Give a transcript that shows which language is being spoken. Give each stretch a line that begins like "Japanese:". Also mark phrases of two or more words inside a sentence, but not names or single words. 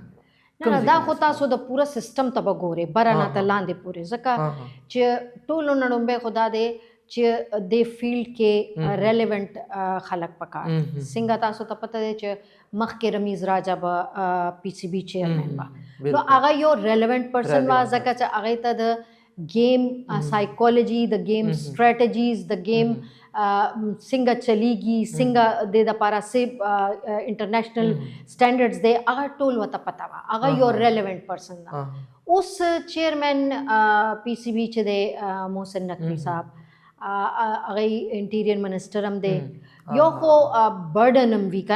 Pashto: نه دا خو تاسو د پوره سیستم ته به ګورئ بره نه ته لاندې پورې ځکه چې ټولو نه لومبی خو دا دی چې دې فیلډ کې ریلیونټ خلک پکار څنګه تاسو ته پته دی چې مخکې رمیز راجا به پی سی بي چیرمین وه نو هغه یو
English: relevant person
Pashto: وه ځکه چې هغې ته د
English: game psychology the game strategies the game
Pashto: څنګه چلیږي څنګه د دپاره سی
English: international standards
Pashto: دی هغه ټول ورته پته وه هغه یو
English: relevant person
Pashto: ده اوس چیرمین پی سی بي چې دی محسن نقوي صاحب هغه انټیریر منسټر هم دی یو خو برډن هم وي که